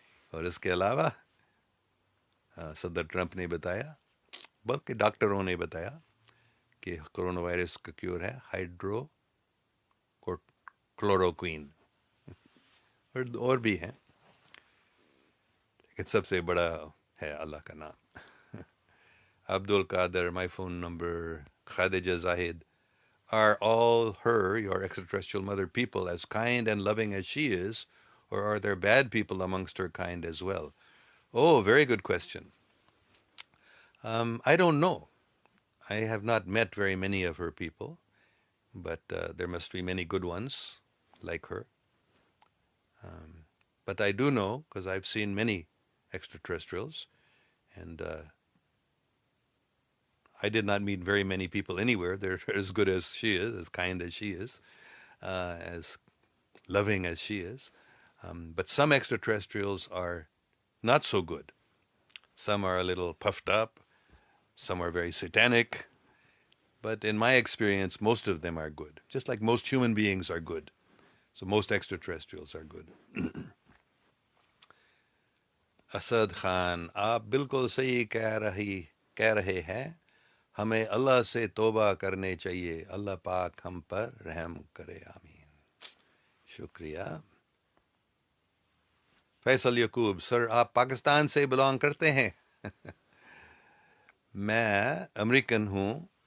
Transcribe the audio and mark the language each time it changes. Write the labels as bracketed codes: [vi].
[ur] اور اس کے علاوہ صدر ٹرمپ نے بتایا، بلکہ ڈاکٹروں نے بتایا کہ کرونا وائرس کا کیور ہے ہائیڈرو کلوروکوین. اور بھی ہیں، لیکن سب سے بڑا ہے اللہ کا نام. [en] Abdul Qadir, my phone number. Khadija Zahid, are all her, your extraterrestrial mother, people as kind and loving as she is, or are there bad people amongst her kind as well? Oh, very good question. I don't know. I have not met very many of her people, but there must be many good ones like her. But I do know, because I've seen many extraterrestrials, and I did not meet very many people anywhere. They're as good as she is, as kind as she is, as loving as she is. But some extraterrestrials are not so good. Some are a little puffed up, some are very satanic, but in my experience, most of them are good, just like most human beings are good. So most extraterrestrials are good. [ur] Asad Khan آپ بالکل صحیح کہہ رہے ہیں. ہمیں اللہ سے توبہ کرنے چاہیے. اللہ پاک ہم پر رحم کرے. آمین. شکریہ. فیصل یعقوب سر آپ پاکستان سے بلانگ کرتے ہیں؟ میں امریکن ہوں.